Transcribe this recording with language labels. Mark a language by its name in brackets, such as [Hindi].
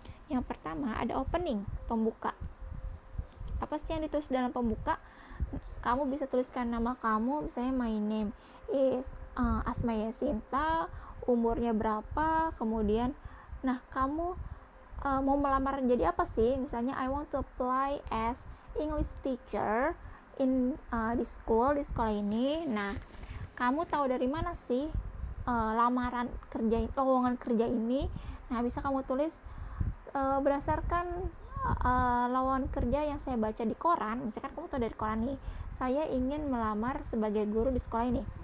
[Indonesian] Yang pertama ada opening, pembuka. Apa sih yang ditulis dalam pembuka? Kamu bisa tuliskan nama kamu, misalnya [English] my name is [Indonesian] Asmaya Sinta, umurnya berapa, kemudian kamu mau melamar jadi apa sih? Misalnya [English] I want to apply as English teacher in [Indonesian] di sekolah ini. Nah, kamu tahu dari mana sih lowongan kerja ini? Nah, bisa kamu tulis berdasarkan lowongan kerja yang saya baca di koran. Misalkan kamu tahu dari koran nih, saya ingin melamar sebagai guru di sekolah ini.